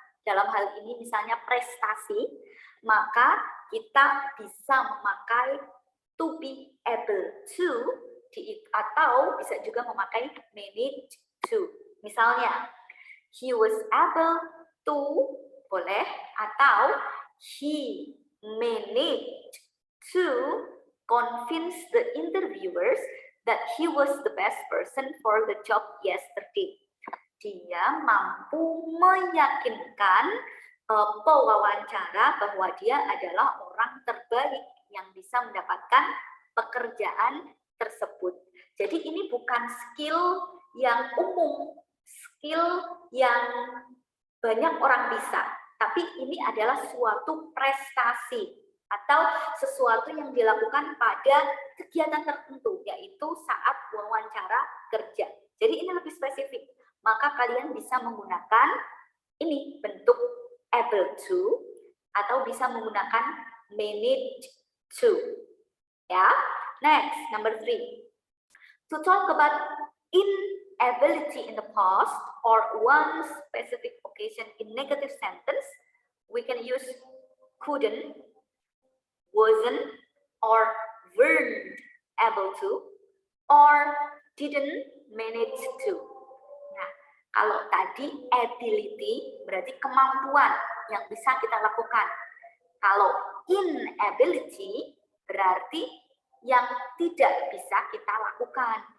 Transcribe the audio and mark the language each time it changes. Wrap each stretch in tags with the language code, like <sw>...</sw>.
<id>Dalam hal ini misalnya prestasi, maka kita bisa memakai to be able to, atau bisa juga memakai manage to.</id> <en>Misalnya, he was able to, boleh, atau he managed to convince the interviewers that he was the best person for the job yesterday.</en> <id>Dia mampu meyakinkan pewawancara bahwa dia adalah orang terbaik yang bisa mendapatkan pekerjaan tersebut. Jadi ini bukan skill yang umum, skill yang banyak orang bisa, tapi ini adalah suatu prestasi atau sesuatu yang dilakukan pada kegiatan tertentu, yaitu saat wawancara kerja. Jadi ini lebih spesifik, maka kalian bisa menggunakan ini bentuk able to, atau bisa menggunakan manage to.</id> <en>Ya, next, number 3. To talk about inability in the past or one specific occasion in negative sentence, we can use couldn't, wasn't, or weren't able to, or didn't manage to. Nah,</en> <id>Kalau tadi ability berarti kemampuan yang bisa kita lakukan. Kalau inability berarti yang tidak bisa kita lakukan.</id>